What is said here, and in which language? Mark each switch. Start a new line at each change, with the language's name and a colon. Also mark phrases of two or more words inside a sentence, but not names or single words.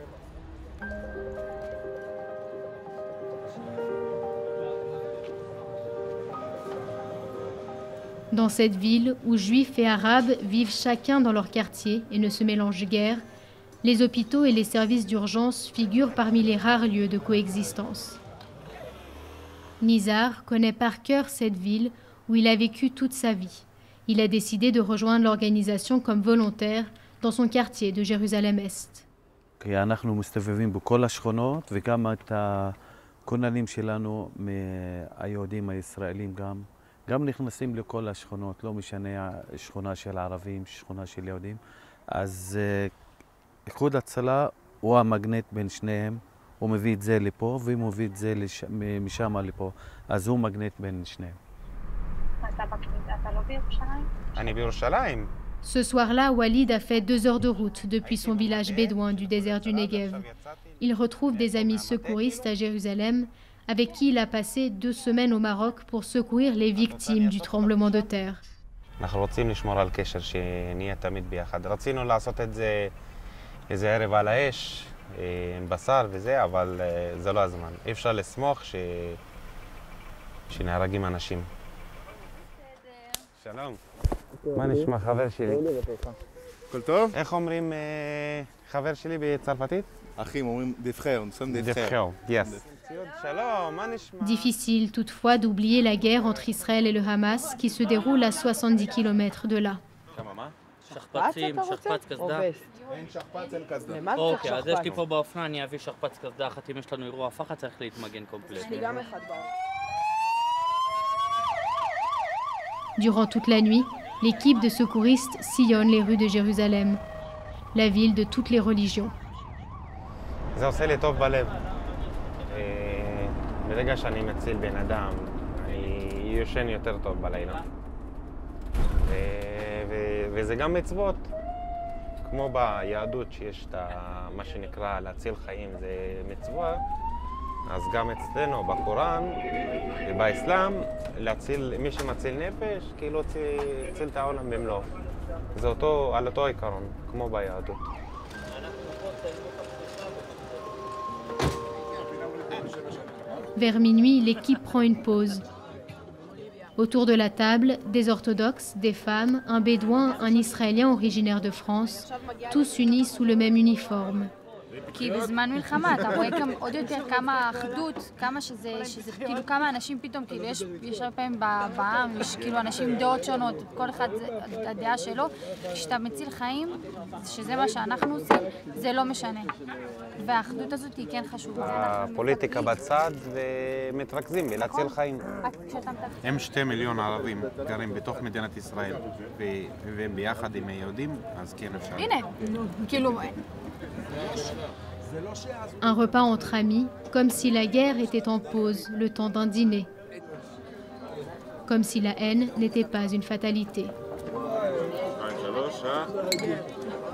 French: Dans cette ville où juifs et arabes vivent chacun dans leur quartier et ne se mélangent guère, les hôpitaux et les services d'urgence figurent parmi les rares lieux de coexistence. Nizar connaît par cœur cette ville où il a vécu toute sa vie. Il a décidé de rejoindre l'organisation comme volontaire dans son quartier de Jérusalem-Est.
Hebrew: אנחנו מסתובבים בכל השכונות וגם את הכוננים שלנו מהיהודים הישראלים גם נכנסים לכל השכונות, לא משנה שכונה של ערבים, שכונה של יהודים. אז איחוד הצלה הוא המגנט בין שניהם, הוא מביא את זה לפה והוא מביא את זה משם לפה, אז הוא מגנט בין שניהם.
French: Ce soir-là, Walid a fait 2 heures de route depuis son village bédouin du désert du Negev. Il retrouve des amis secouristes à Jérusalem avec qui il a passé 2 semaines au Maroc pour secourir les victimes du tremblement de terre.
Hebrew: אנחנו רוצים לשמור על קשר, שנהיה תמיד ביחד. רצינו לעשות את זה איזה ערב על האש, עם בשר וזה, אבל זה לא הזמן. אי אפשר לסמוך שנהרגים אנשים. שלום. מה נשמע חבר שלי? הכל טוב? איך אומרים חבר שלי בצרפתית? אחים אומרים
French: des frères, nous sommes des frères.
Hebrew: Yes. שלום, מה נשמע?
French: Difficile toutefois d'oublier la guerre entre Israël et le Hamas qui se déroule à 70 km de là.
Hebrew: כמה מה? שכפ"צים, שכפ"ץ קסדה. אין שכפ"ץ, אין קסדה. אוקיי, אז יש לי פה באופנה, אני אביא שכפ"ץ קסדה אחת, אם יש לנו אירוע הפחד צריך להתמגן קומפלט. אני גם אחד באופנה.
French: Durant toute la nuit, l'équipe de secouristes sillonne les rues de Jérusalem, la ville de toutes les religions.
Hebrew: זה עושה לי טוב בלב. ברגע שאני מציל בן אדם, אני יושן יותר טוב בלילה. וזה גם מצוות, כמו ביהדות שיש את מה שנקרא להציל חיים, זה מצווה. אז גם אצלנו בקוראן ובאסלאם, מי שמציל נפש, כאילו הציל את העולם במלואו. זה על אותו עיקרון, כמו ביהדות.
French: Vers minuit, l'équipe prend une pause. Autour de la table, des orthodoxes, des femmes, un bédouin, un Israélien originaire de France, tous unis sous le même uniforme.
Hebrew: כי בזמן מלחמה אתה רואה גם עוד יותר כמה אחדות, כמה שזה כאילו כמה אנשים פתאום, כאילו יש הרבה פעמים בעם, יש כאילו אנשים עם דעות שונות, כל אחד הדעה שלו, כשאתה מציל חיים, שזה מה שאנחנו עושים, זה לא משנה. והאחדות הזאת היא כן חשובה. הפוליטיקה בצד ומתרכזים בלהציל חיים. הם 2 מיליון ערבים גרים בתוך מדינת ישראל, והם ביחד עם היהודים, אז כן אפשר. הנה, כאילו...
French: Un repas entre amis, comme si la guerre était en pause, le temps d'un dîner. Comme si la haine n'était pas une fatalité.